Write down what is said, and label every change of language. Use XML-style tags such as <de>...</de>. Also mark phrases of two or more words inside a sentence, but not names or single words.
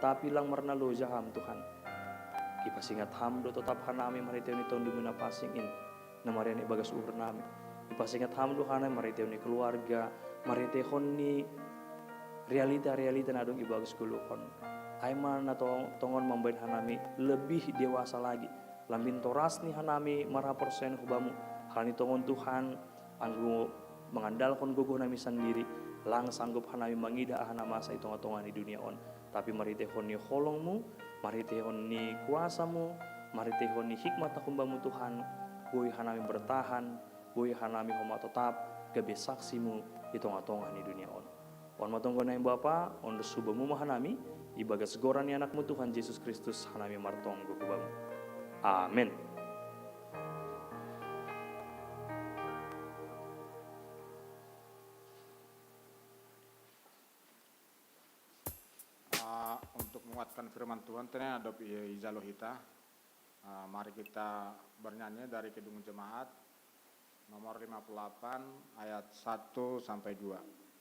<bts>Tapi lang marnalo jaham Tuhan. Ipasingat hamdo tetap hanami maritew ni tondu mina pasingin. Na marian ibagas uhur nami. Ipasingat hamdo hanami maritew ni keluarga. Maritew ni realita-realita na dong ibagas kulukon. Aiman na tongon mambain hanami lebih dewasa lagi. Lambin toras ni hanami maraporsen hubamu. Halani tongon Tuhan anggo mengandalkan guguh nami sendiri. Lang sanggup hanami mangida ahana masa itu ngatongan di dunia on. Tapi maritehon ni holongmu, maritehon ni kuasamu, maritehon ni hikmat humbamu Tuhan. Boy hanami bertahan, boy hanami homa tetap kebesaksimu itu ngatongan di dunia on. On matonggo na yung Bapa, on subamu mahanami, ibagas goran ni anakmu Tuhan Yesus Kristus hanami martong gugubamu. Amin.</bts> <id>Untuk menguatkan firman Tuhan, ternyata ada izalo kita. Mari kita bernyanyi dari Kidung Jemaat nomor 58 ayat 1 sampai 2.</id>